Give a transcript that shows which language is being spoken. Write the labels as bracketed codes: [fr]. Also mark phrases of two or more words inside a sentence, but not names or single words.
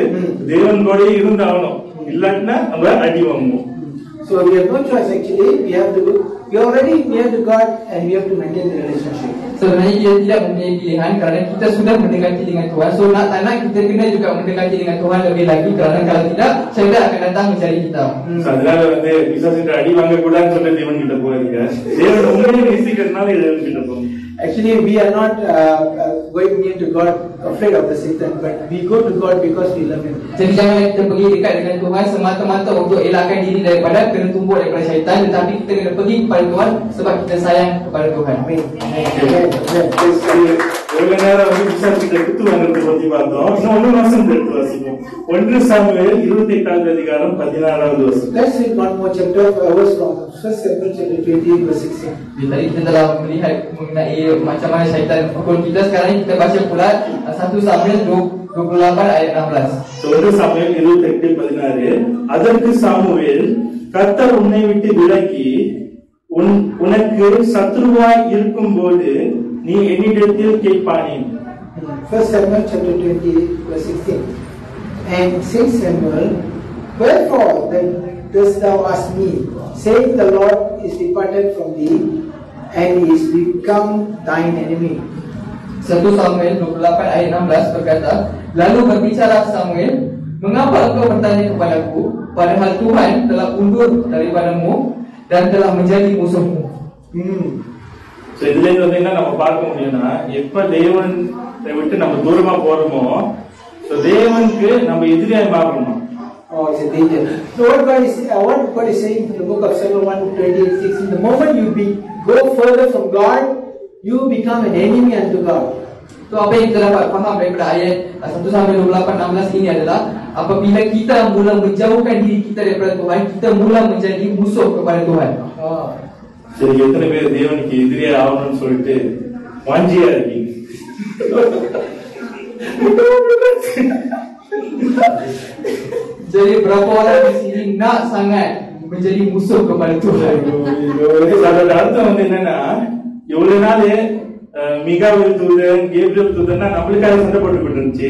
[ta] தேவன் கூட இருந்தாகணும், இல்லாட்டினா நம்ம அடி வாங்குவோம். [en] So we have no choice actually. We are already near to God and we have to maintain the relationship. [ms] Sebenarnya kita tidak mempunyai pilihan kerana kita sudah mendekati dengan Tuhan. So nak tak nak kita kena juga mendekati dengan Tuhan lebih lagi, kerana kalau tidak syaitan akan datang mencari kita. [ta] அதனால வந்து பிசாசுகிட்ட அடி வாங்க கூடாதுன்னு சொல்ல தேவன் கிட்ட போறீங்க. தேவன் உண்மையை நேசிக்கிறதுனால தேவன் கிட்ட போங்க. [en] Actually, we are not going near to God afraid of the Satan, but we go to God because we love Him. [ms] Jadi janganlah kita pergi dekat dengan Tuhan semata-mata untuk elakkan diri daripada kena tumbuk daripada syaitan, tetapi kita kena pergi kepada Tuhan sebab kita sayang kepada Tuhan. Amen. [ta] எவ்வளவு நேரம் வந்து பிசாசுகிட்ட குத்து வாங்குறதை பத்தி பார்த்தோம். இன்னும் 1 வருஷம் எடுத்து வாசிப்போம். 1 சாமுவேல் 28வது அதிகாரம் 16வது வசனம். [en] Let's read one more chapter, verse from 1 Samuel chapter 20 verse 16. [ms] Tadi kita telah melihat mengenai macam mana syaitan pukul kita. Sekarang kita baca pula 1 Samuel 28 ayat 16. [ta] 1 சாமுவேல் 28:16. அதற்கு சாமுவேல், கர்த்தர் உன்னை விட்டு விலகி உனக்கு சத்ருவாய் இருக்கும்போது நீ என்னிடத்தில் கேட்பானேன். [en] 1 Samuel chapter 20 verse 16. And said Samuel, wherefore then dost thou ask me, saying the Lord is departed from thee and is become thine enemy. [ms] 1 Samuel 28 ayat 16 berkata, lalu berbicara Samuel, mengapa engkau bertanya kepadaku, padahal Tuhan telah undur daripadamu dan telah menjadi musuhmu. [ta] So இதுல இருந்து வந்து என்ன நம்ம பார்க்க முடியும்னா, எப்ப தேவன் விட்டு நம்ம தூரமா போறோமோ தேவனுக்கு நம்ம எதிரியாய் மாறணும். [en] Oh, it's a danger. So what God is saying in the book of Psalm 128:6, the moment you go further from God, you become an enemy unto God. [ms] So apa yang kita dapat faham daripada ayat 1 Samuel 28:16 ini adalah apabila kita mula menjauhkan diri kita daripada Tuhan, kita mula menjadi musuh kepada Tuhan. [ta] சரி, எத்தனை பேர் தேவனுக்கு எதிரியா ஆகணும்னு சொல்லிட்டு வாஞ்சியா இருக்கீங்க? [ms] Jadi berapa orang di sini nak sangat menjadi musuh kepada Tuhan? [ta] அதோட அர்த்தம் வந்து என்னன்னா, இவ்வளவு நாள் மிகாவேல் தூதன், கேப்ரியல் தூதன் நம்மளுக்காக சண்டை போட்டுக்கிட்டு இருந்துச்சு.